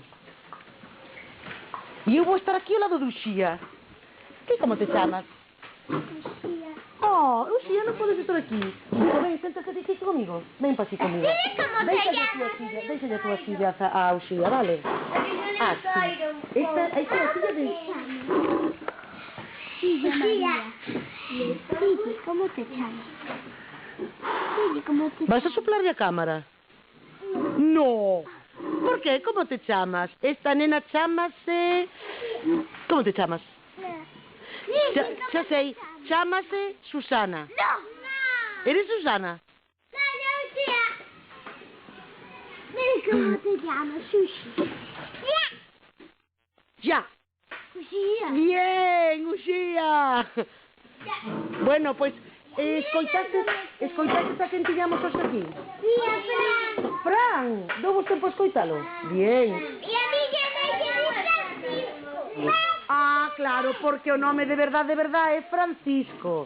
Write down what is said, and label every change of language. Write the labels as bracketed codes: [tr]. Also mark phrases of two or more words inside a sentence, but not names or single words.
[gl] E eu vou estar aquí ao lado do Uxía. Que como te chamas? Lucía. Oh, Uxía, non podes estar aquí. Digo, ven, séntate aquí comigo. Ven para aquí comigo. [es] ¿Cómo te llamas? [gl] Deixa a túa silla a Uxía, vale? Sí. Esta é a silla de... [es] Lucía. Lucía, ¿cómo te llamas? Lucía, ¿cómo te [gl] Vas a soplarle a cámara? No. Por qué? Como te chamas? Esta nena chamase... Como te chamas? Xa sei, chámase Susana. No. [es] Eres Susana? No, Lucía. Dime cómo te llamas, Sushi. Ya. Lucía. Bien, Uxía. [gl] Bueno, pois, escoitaste a quen tiñamos hoxe aquí? Fran, dou vos tempo a escoitalo? [es] Bien. Y a mí que me llamo Francisco. [gl] Claro, porque o nome de verdade é Francisco.